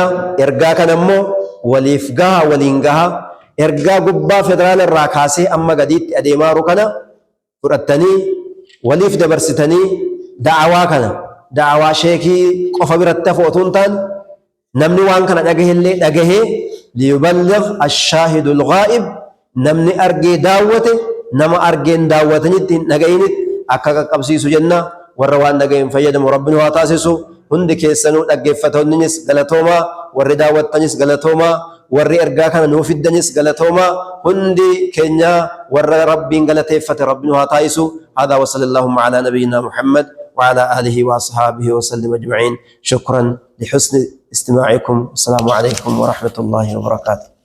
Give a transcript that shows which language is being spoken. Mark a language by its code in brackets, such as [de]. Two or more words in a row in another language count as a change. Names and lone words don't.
[om] Ergaa kana immoo waliif gaha waliin gaha ergaa gubbaa federaala irraa kaasee amma gadiitti adeemaaru kana fudhattanii waliif dabarsitanii da'awaa kana da'awaa sheekii qofa biratti hafu otoo hin taane namni waan kana dhagahee dhagahee [ar] ليبلغ الشاهد الغائب [om] namni argee daawwate nama argeen daawwatanitti hin dhaga'initti akka qaqqabsiisu jenna. Warra waan dhaga'een fayyadamu rabbiin waa taasisu. Hundi keessanuu dhaggeeffattoonnis galatoomaa warri daawwattanis galatoomaa warri ergaa kana nuuf fiddanis galatoomaa hundi keenya warra rabbiin galateeffate rabbiin waa taasisu. [ar] هذا وصلى اللهم على نبينا محمد وعلى آله وأصحابه وسلم أجمعين. شكرا لحسن استماعكم. السلام عليكم ورحمة الله وبركاته.